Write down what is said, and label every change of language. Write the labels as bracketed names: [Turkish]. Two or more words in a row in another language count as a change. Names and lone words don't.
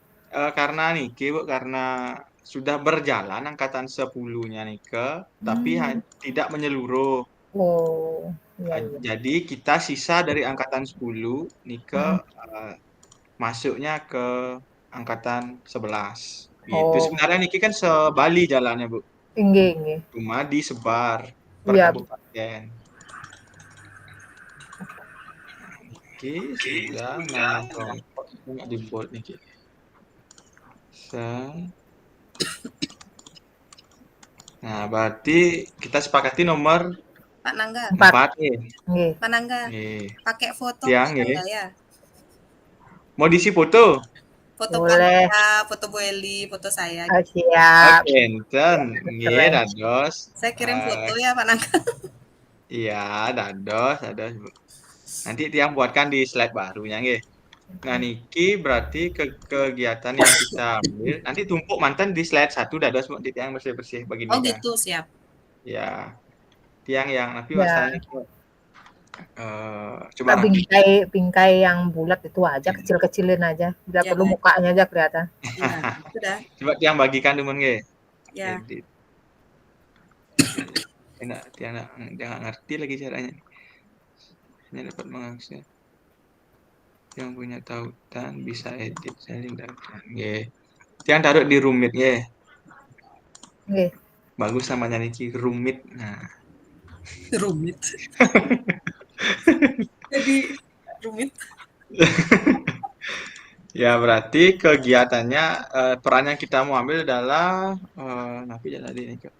[Indonesian] Karena niki Bu, karena sudah berjalan angkatan 10-nya nike, tapi Hmm. tidak menyeluruh. Oh, iya iya. Jadi kita sisa dari angkatan 10 nike masuknya ke angkatan 11. Gitu. Oh, Sebenarnya niki kan sebali jalannya, Bu. [Balinese] inggih inggih. [Indonesian] Cuma disebar per Iya, kabupaten. Oke, sudah nama kelompok nggak di bold niki. Nah, berarti kita sepakati nomor Pak Nangga, 4. 4 nih. Nggih. Pak Nangga, Nih. pakai foto Tiang Pak nggih. Nangga ya. Mau diisi foto? Foto Pak Boleh. Nangga, foto Bu Eli, foto saya. Oh, siap. Oke, [Balinese] enten. Nggih, [Indonesian] Keren. dados. Saya kirim foto ya Pak Nangga. Iya, dados, Bu. Nanti tiang buatkan di slide barunya nggih. Nah, niki berarti kegiatan yang kita ambil nanti tumpuk mantan di slide 1 dah ada semua titik yang bersih-bersih begini Oh dah. gitu, siap. Ya, tiang yang tapi Ya, masalahnya coba Kak, rapi. bingkai yang bulat itu aja, kecil-kecilin aja. Bila Ya, perlu mukanya aja kelihatan. ya, sudah. Coba tiang bagikan temen ge. Ya, Edit. Enak, tiang dia nggak ngerti lagi caranya. Hanya dapat mengaksesnya. Yang punya tautan bisa edit saling data. Nggih. Tiang taruh di rumit nggih. Nggih. Bagus namanya niki rumit. Nah, rumit. Jadi rumit. ya berarti kegiatannya peran yang kita mau ambil adalah napi tadi nih, Kak.